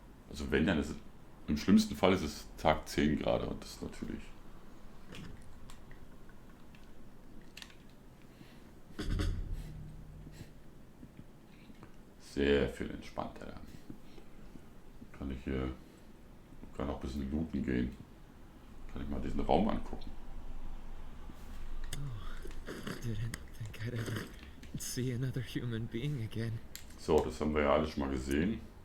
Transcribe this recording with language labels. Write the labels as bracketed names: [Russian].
[German] Also wenn, dann ist es, im schlimmsten Fall ist es Tag 10 gerade und das ist natürlich sehr viel entspannter. Kann ich hier, kann auch ein bisschen looten gehen. Kann ich mal diesen Raum angucken. [English] Didn't think I'd ever see another human being again. [German] So, das haben wir ja alles schon mal gesehen.